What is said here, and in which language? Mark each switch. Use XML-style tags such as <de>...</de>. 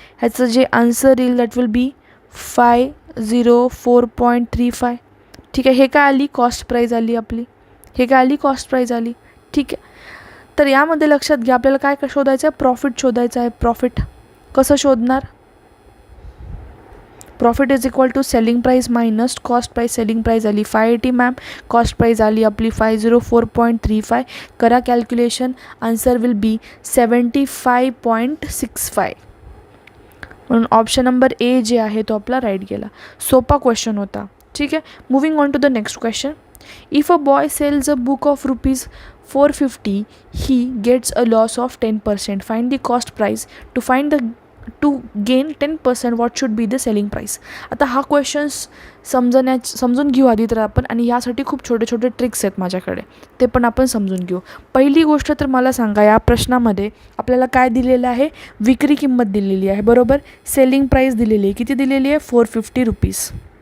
<mr>ह्याचं जे आन्सर येईल</mr> <en>that will be</en> <mr>504.35. ठीक आहे, हे काय आली? कॉस्ट प्राईज आली आपली. ठीक आहे, तर यामध्ये लक्षात घ्या आपल्याला काय शोधायचं आहे? प्रॉफिट शोधायचं आहे. प्रॉफिट कसं शोधणार?</mr> <en>Profit is equal to selling price minus cost price.</en> <mr>Selling price आली 580 मॅम, कॉस्ट प्राइस आली आपली 504.35. करा कॅल्क्युलेशन,</mr> <en>answer will be</en> <mr>75.65. म्हणून ऑप्शन नंबर ए जे आहे तो आपला राईट गेला. सोपा क्वेश्चन होता. ठीक आहे,</mr> <en>Moving on to the next question. If a boy sells a book of ₹450, he gets a loss of 10%. Find the cost price. To gain 10%, what should be the selling price?</en> <mr>आता हा questions समजून घेऊ आधी तर आपण, आणि यासाठी खूप छोटे छोटे ट्रिक्स आहेत माझ्याकडे, ते पण आपण समजून घेऊ. पहिली गोष्ट तर मला सांगा, या प्रश्नामध्ये आपल्याला काय दिलेलं आहे? विक्री किंमत दिलेली आहे, बरोबर. सेलिंग प्राईस दिलेली आहे, किती दिलेली आहे? ₹450.</mr>